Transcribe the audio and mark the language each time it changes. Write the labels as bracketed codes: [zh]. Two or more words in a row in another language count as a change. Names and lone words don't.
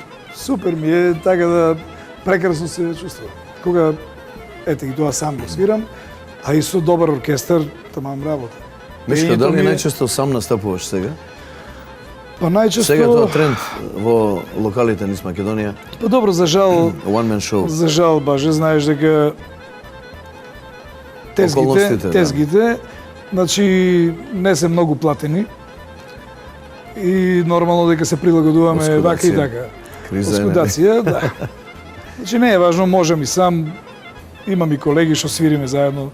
[mk] супер ми е така да прекрасно се чувствувам. Кога, ете и тоа сам го свирам, а и со добар оркестар, тамам работа. Мишко, Пеењето дали ми е- најчесто сам настапуваш сега? Па најчесто... Сега тоа тренд во локалите низ Македонија. Па добро, за жал, [en] One man show. [mk] за жал, баже, знаеш дека Околностите, да. тезгите, значи не се многу платени и нормално дека се прилагодуваме вака и Оскудација. така. Криза е, нели? Оскудација, да. Значи не е важно, можам и сам, имам и колеги што свириме заедно.